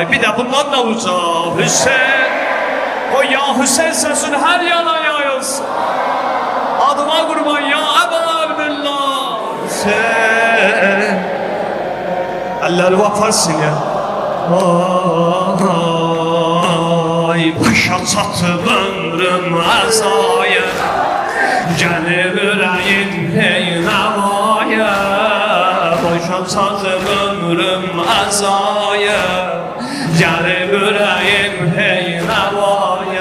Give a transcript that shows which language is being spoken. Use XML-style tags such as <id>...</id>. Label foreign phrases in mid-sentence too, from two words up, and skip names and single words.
<tr>Bir de bundan da uca Hüseyin. O ya Hüseyin sesin her yana yayılsın. Adıma kurban ya Ebu Abdullah. Hüseyin. Elleri vaparsın ya.</tr> <az>Ay başa çatıb ömrüm əzaya, gəlib ürəyin heynəvaya. Başa çatıb ömrüm əzaya, gəlib ürəyin heynəvaya.</az>